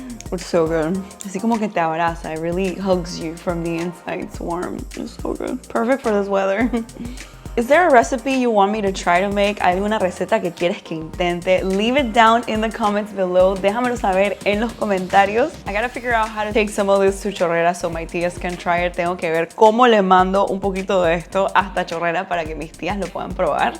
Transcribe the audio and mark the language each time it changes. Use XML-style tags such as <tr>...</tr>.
<en>It's so good.</en> <es>Así como que te abraza.</es> <en>It really hugs you from the inside. It's warm. It's so good. Perfect for this weather. Is there a recipe you want me to try to make?</en> <es>¿Hay alguna receta que quieres que intente?</es> <en>Leave it down in the comments below.</en> <es>Déjamelo saber en los comentarios.</es> <en>I gotta figure out how to take some of this to Chorrera so my tías can try it.</en> <es>Tengo que ver cómo le mando un poquito de esto hasta Chorrera para que mis tías lo puedan probar.</es>